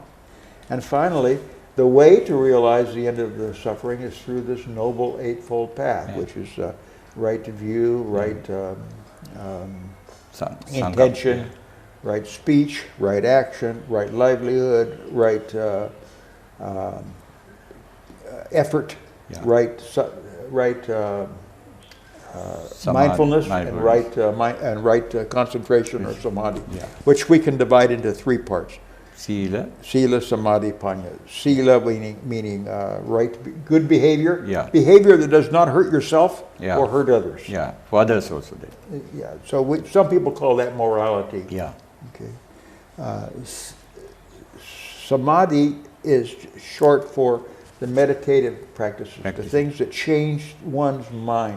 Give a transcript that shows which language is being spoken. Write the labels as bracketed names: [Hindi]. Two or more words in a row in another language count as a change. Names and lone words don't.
[English] And finally, the way to realize the end of the suffering is through this Noble Eightfold Path, which is right view, right intention, right speech, right action, right livelihood, right effort, right mindfulness, and right concentration or samadhi, which we can divide into 3 parts. Sila. [Pali] Sila, samadhi, panya. [English] Sila meaning right, good behavior. Yeah. Behavior that does not hurt yourself Yeah. or hurt others. Yeah, for others also. That. Yeah. So some people call that morality. Yeah. Okay. Samadhi is short for the meditative practices, the things that change one's mind.